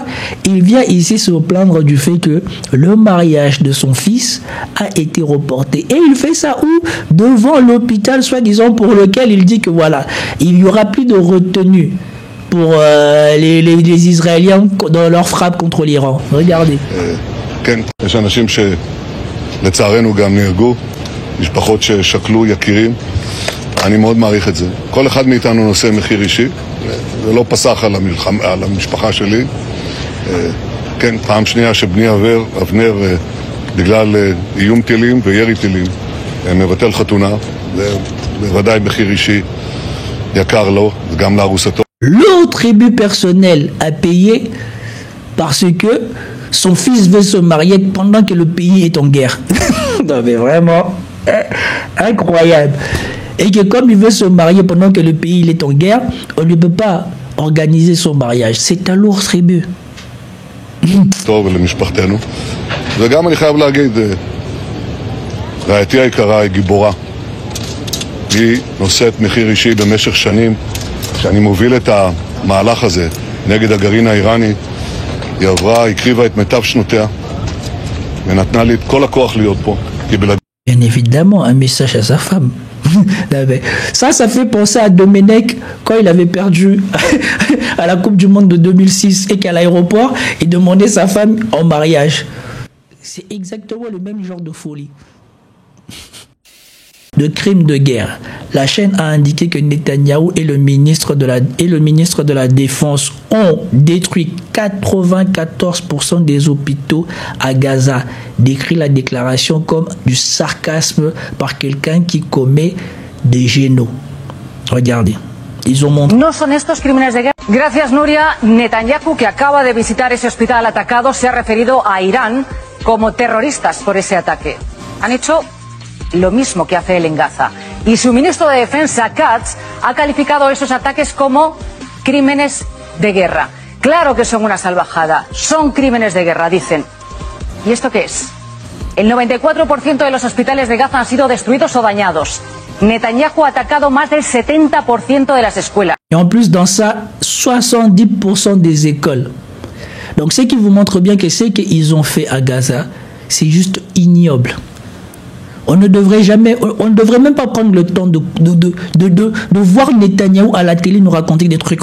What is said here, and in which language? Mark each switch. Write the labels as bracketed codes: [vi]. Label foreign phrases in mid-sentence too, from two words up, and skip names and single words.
[fr] Il vient ici se plaindre du fait que le mariage de son fils a été reporté. Et il fait ça où? Devant l'hôpital, soi-disant, pour lequel il dit que voilà, il n'y aura plus de retenue pour les Israéliens dans leur frappe contre l'Iran. Regardez. [he] אני מאוד מעריך את זה. כל אחד מאיתנו נושא מחיר אישי, זה לא פסח על המשפחה שלי. כן, פעם שנייה שבני אבנר, בגלל איום טילים וירי טילים, מבטל חתונה, זה בוודאי מחיר אישי יקר לו, וגם לארוסתו. [fr] L'autre tribut personnel à payer parce que son fils veut se marier pendant que le pays est en guerre. Non mais vraiment incroyable. Et que comme il veut se marier pendant que le pays il est en guerre, on ne peut pas organiser son mariage. C'est un lourd tribut. [he] טוב למשפחתנו. וגם אני חייב להגיד, רעייתי היקרה היא גיבורה. היא נושאת מחיר אישי במשך שנים. כשאני מוביל את המהלך הזה נגד הגרעין האיראני, היא הקריבה את מיטב שנותיה, ונתנה לי את כל הכוח להיות פה. [fr] Bien évidemment, un message à sa femme. Ça fait penser à Domenech quand il avait perdu à la Coupe du Monde de 2006 et qu'à l'aéroport, il demandait sa femme en mariage. C'est exactement le même genre de folie. De crimes de guerre. La chaîne a indiqué que Netanyahou et le ministre de la Défense ont détruit 94% des hôpitaux à Gaza. Décrit la déclaration comme du sarcasme par quelqu'un qui commet des génocides. Regardez. Ils ont montré. [es] No son estos crímenes de guerra. Gracias, Nuria. Netanyahu, que acaba de visitar ese hospital atacado, se ha referido a Irán como terroristas por ese ataque. Han hecho lo mismo que hace él en Gaza. Y su ministro de Defensa, Katz, ha calificado esos ataques como crímenes de guerra. Claro que son una salvajada, son crímenes de guerra, dicen. ¿Y esto qué es? El 94% de los hospitales de Gaza han sido destruidos o dañados. Netanyahu ha atacado más del 70% de las escuelas. [fr] Et en plus, dans ça, 70% des écoles. Donc, ce qui vous montre bien que ce qu'ils ont fait à Gaza, c'est juste ignoble. On ne devrait même pas prendre le temps de voir Netanyahou à la télé nous raconter des trucs.